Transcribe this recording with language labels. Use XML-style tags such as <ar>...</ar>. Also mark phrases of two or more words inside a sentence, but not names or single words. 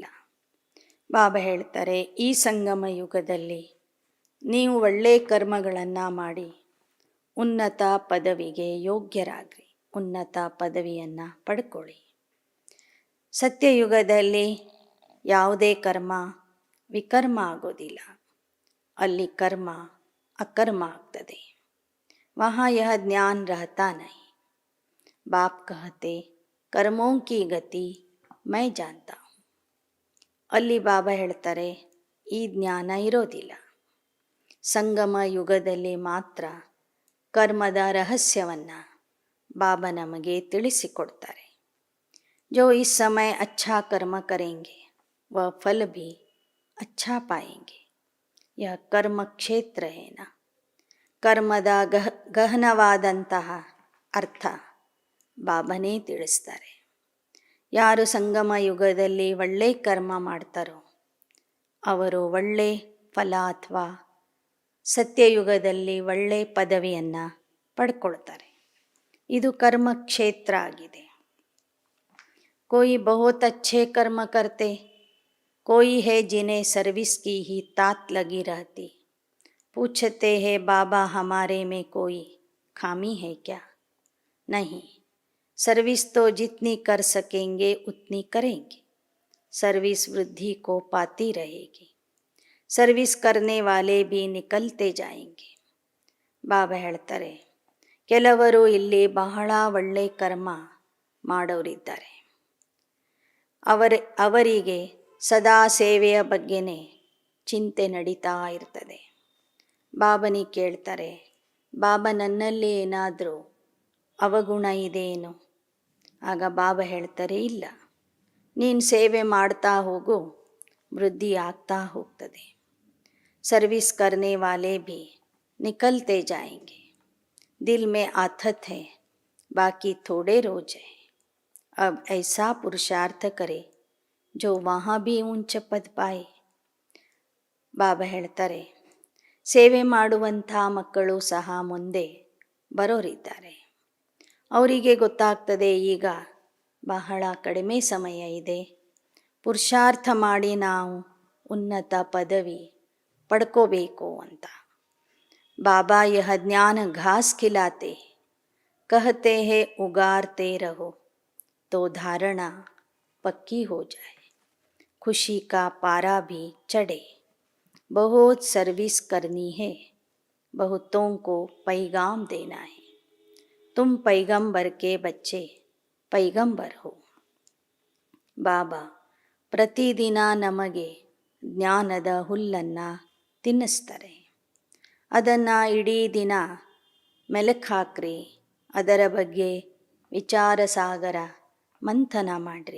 <kn>ಬಾಬಾ ಹೇಳ್ತಾರೆ, ಈ ಸಂಗಮ ಯುಗದಲ್ಲಿ ನೀವು ಒಳ್ಳೆ ಕರ್ಮಗಳನ್ನು ಮಾಡಿ ಉನ್ನತ ಪದವಿಗೆ ಯೋಗ್ಯರಾಗ್ರಿ, ಉನ್ನತ ಪದವಿಯನ್ನು ಪಡ್ಕೊಳ್ಳಿ. ಸತ್ಯಯುಗದಲ್ಲಿ ಯಾವುದೇ ಕರ್ಮ ವಿಕರ್ಮ ಆಗೋದಿಲ್ಲ, ಅಲ್ಲಿ ಕರ್ಮ ಅಕರ್ಮ ಆಗ್ತದೆ.</kn> <hi>वहाँ यह ज्ञान रहता नहीं. बाप कहते कर्मों की गति मैं जानता हूँ.</hi> <kn>ಅಲ್ಲಿ ಬಾಬಾ ಹೇಳ್ತಾರೆ ಈ ಜ್ಞಾನ ಇರೋದಿಲ್ಲ. ಸಂಗಮ ಯುಗದಲ್ಲಿ ಮಾತ್ರ ಕರ್ಮದ ರಹಸ್ಯವನ್ನು ಬಾಬಾ ನಮಗೆ ತಿಳಿಸಿಕೊಡ್ತಾರೆ.</kn> <hi>जो इस समय अच्छा कर्म करेंगे वह फल भी अच्छा पाएंगे. यह कर्म क्षेत्र है ना.</hi> <kn>ಕರ್ಮದ ಗಹನವಾದಂತಹ ಅರ್ಥ ಬಾಬನೇ ತಿಳಿಸ್ತಾರೆ. ಯಾರು ಸಂಗಮ ಯುಗದಲ್ಲಿ ಒಳ್ಳೆ ಕರ್ಮ ಮಾಡ್ತಾರೋ ಅವರು ಒಳ್ಳೆ ಫಲ ಅಥವಾ ಸತ್ಯಯುಗದಲ್ಲಿ ಒಳ್ಳೆ ಪದವಿಯನ್ನು ಪಡ್ಕೊಳ್ತಾರೆ. ಇದು ಕರ್ಮ ಕ್ಷೇತ್ರ ಆಗಿದೆ.</kn> <hi>कोई बहुत अच्छे कर्म करते, कोई है जिन्हें सर्विस की ही तात लगी रहती. पूछते हैं बाबा हमारे में कोई खामी है क्या? नहीं, सर्विस तो जितनी कर सकेंगे उतनी करेंगे. सर्विस वृद्धि को पाती रहेगी. सर्विस करने वाले भी निकलते जाएंगे.</hi> <kn>ಬಾಬಾ ಹೇಳ್ತಾರೆ, ಕೆಲವರು ಇಲ್ಲಿ ಬಹಳ ಒಳ್ಳೆ ಕರ್ಮ ಮಾಡೋರಿದ್ದಾರೆ. ಅವರಿಗೆ ಸದಾ ಸೇವೆಯ ಬಗ್ಗೆನೇ ಚಿಂತೆ ನಡೀತಾ ಇರ್ತದೆ. ಬಾಬನಿ ಕೇಳ್ತಾರೆ, ಬಾಬಾ ನನ್ನಲ್ಲಿ ಏನಾದರೂ ಅವಗುಣ ಇದೆಯೇನು? ಆಗ ಬಾಬಾ ಹೇಳ್ತಾರೆ, ಇಲ್ಲ, ನೀನು ಸೇವೆ ಮಾಡ್ತಾ ಹೋಗು, ವೃದ್ಧಿ ಆಗ್ತಾ ಹೋಗ್ತದೆ.</kn> <hi>ಸರ್ವಿಸ್ करने वाले भी निकलते जाएंगे. दिल में आथत है, बाकी थोड़े रोज है. अब ऐसा पुरुषार्थ करे जो वहाँ भी ऊंच पद पाए.</hi> <kn>ಬಾಬಾ ಹೇಳ್ತಾರೆ, ಸೇವೆ ಮಾಡುವಂಥ ಮಕ್ಕಳು ಸಹ ಮುಂದೆ ಬರೋರಿದ್ದಾರೆ. ಅವರಿಗೆ ಗೊತ್ತಾಗ್ತದೆ ಈಗ ಬಹಳ ಕಡಿಮೆ ಸಮಯ ಇದೆ, ಪುರುಷಾರ್ಥ ಮಾಡಿ ನಾವು ಉನ್ನತ ಪದವಿ ಪಡ್ಕೋಬೇಕು ಅಂತ.</kn> <hi>बाबा यह ज्ञान घास खिलाते, कहते हैं उगारते रहो तो धारणा पक्की हो जाए. खुशी का पारा भी चढ़े. बहुत सर्विस करनी है, बहुतों को पैगाम देना है. तुम पैगंबर के बच्चे पैगंबर हो.</hi> <kn>ಬಾಬಾ ಪ್ರತಿದಿನ ನಮಗೆ ಜ್ಞಾನದ ಹುಲ್ಲನ್ನು ತಿನ್ನಿಸ್ತಾರೆ. ಅದನ್ನು ಇಡೀ ದಿನ ಮೆಲುಕು ಹಾಕ್ರಿ, ಅದರ ಬಗ್ಗೆ ವಿಚಾರ ಸಾಗರ ಮಂಥನ ಮಾಡಿರಿ.</kn>